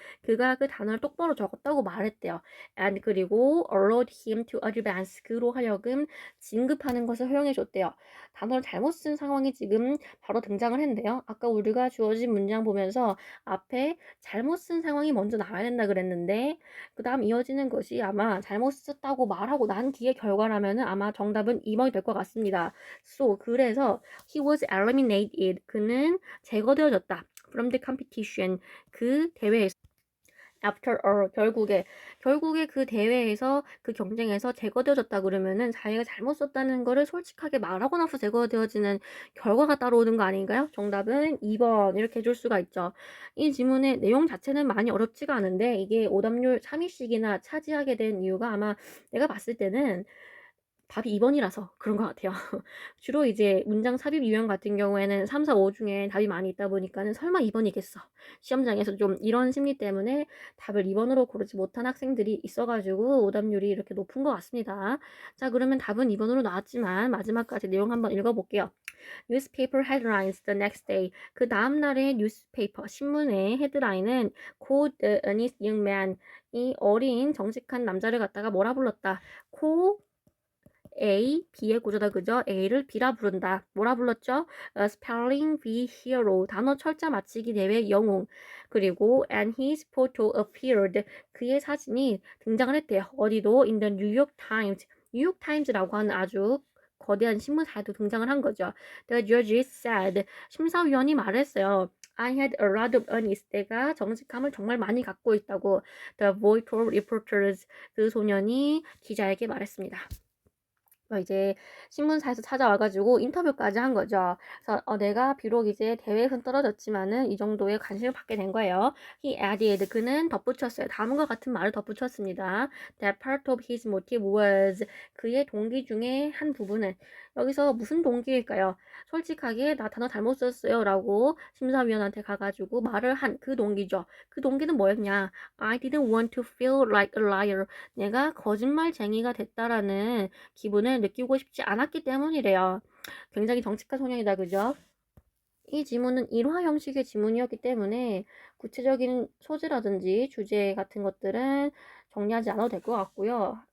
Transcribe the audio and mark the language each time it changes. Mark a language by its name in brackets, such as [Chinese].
[Korean] 그가 그 단어를 똑바로 적었다고 말했대요. [English] And [Korean] 그리고 [English] allowed him to advance. [Korean] 그로 하여금 진급하는 것을 허용해 줬대요. 단어를 잘못 쓴 상황이 지금 바로 등장을 했는데요. 아까 우리가 주어진 문장 보면서 앞에 잘못 쓴 상황이 먼저 나와야 된다 그랬는데 그 다음 이어지는 것이 아마 잘못 썼다고 말하고 난 뒤에 결과라면은 아마 정답은 2번이 될 것 같습니다. [English] So, [Korean] 그래서 [English] he was eliminated. [Korean] 그는 제거되어졌다. [English] From the competition. [Korean] 그 대회에서. [English] After all, [Korean] 결국에 그 대회에서 그 경쟁에서 제거되어졌다 그러면은 자기가 잘못 썼다는 거를 솔직하게 말하고 나서 제거되어지는 결과가 따라오는 거 아닌가요? 정답은 2번 이렇게 해줄 수가 있죠. 이 지문의 내용 자체는 많이 어렵지가 않은데 이게 오답률 3위씩이나 차지하게 된 이유가 아마 내가 봤을 때는 답이 2번이라서 그런 것 같아요. 주로 이제 문장 삽입 유형 같은 경우에는 3, 4, 5 중에 답이 많이 있다 보니까는 설마 2번이겠어. 시험장에서 좀 이런 심리 때문에 답을 2번으로 고르지 못한 학생들이 있어가지고 오답률이 이렇게 높은 것 같습니다. 자, 그러면 답은 2번으로 나왔지만 마지막까지 내용 한번 읽어볼게요. [English] Newspaper headlines the next day. [Korean] 그 다음날의 뉴스페이퍼, 신문의 헤드라인은 [English] called the earnest young man. [Korean] 이 어린 정직한 남자를 갖다가 뭐라 불렀다. A, B의 구조다 그죠? A를 B라 부른다. 뭐라 불렀죠? [English] Spelling Bee Hero, [Korean] 단어 철자 맞히기 대회 영웅. 그리고 [English] and his photo appeared, [Korean] 그의 사진이 등장을 했대요. 어디도 [English] in the New York Times, [Korean] 뉴욕 타임즈라고 하는 아주 거대한 신문사에도 등장을 한 거죠. [English] The judges said, [Korean] 심사위원이 말했어요. [English] I had a lot of unease. [Korean] 내가 정직함을 정말 많이 갖고 있다고. [English] The boy told reporters, [Korean] 그 소년이 기자에게 말했습니다. 이제 신문사에서 찾아와가지고 인터뷰까지 한 거죠. 그래서 내가 비록 이제 대회에선 떨어졌지만은 이 정도의 관심을 받게 된 거예요. [English] He added, [Korean] 그는 덧붙였어요. 다음과 같은 말을 덧붙였습니다. [English] That part of his motive was, [Korean] 그의 동기 중에 한 부분은, 여기서 무슨 동기일까요? 솔직하게 나 단어 잘못 썼어요 라고 심사위원한테 가가지고 말을 한 그 동기죠. 그 동기는 뭐였냐? [English] I didn't want to feel like a liar. [Korean] 내가 거짓말쟁이가 됐다라는 기분을 느끼고 싶지 않았기 때문이래요. 굉장히 정직한 소년이다, 그죠? 이 지문은 일화 형식의 지문이었기 때문에 구체적인 소재라든지 주제 같은 것들은 정리하지 않아도 될 것 같고요.